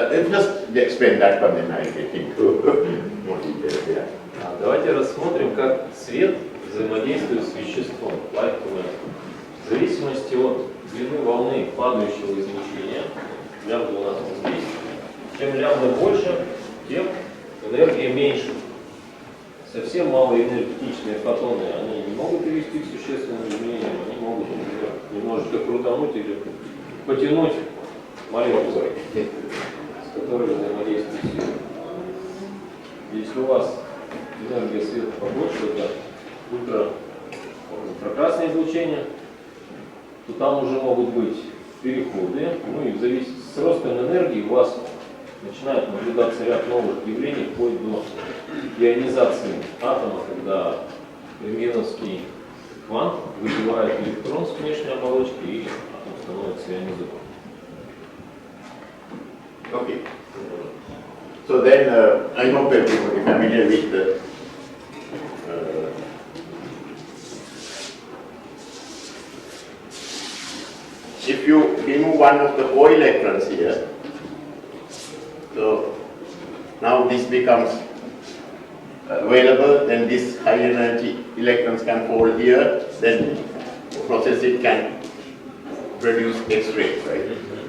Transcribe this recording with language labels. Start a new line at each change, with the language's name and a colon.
English: Just explain that one, then I get into more details. Yeah.
Russian: Давайте рассмотрим, как свет взаимодействует с веществом. В зависимости от длины волны падающего излучения, лямбда у нас здесь, чем лямбда больше, тем энергия меньше. Совсем малоэнергетичные фотоны, они не могут привести к существенным изменениям, они могут, например, немножечко крутануть или потянуть молекулы, с которые взаимодействуют с светом. Если у вас энергия света побольше, это ультракрасное излучение, то там уже могут быть переходы, ну и в зависимости с ростом энергии у вас начинает наблюдаться ряд новых явлений, вплоть до ионизации атома, когда рентгеновский квант выбивает электрон с внешней оболочки и атом становится ионизованным.
English: Okay. So then I hope everybody is familiar with the if you remove one of the 4 electrons here, so now this becomes available, then this high energy electrons can fall here, then process it can produce X-rays, right?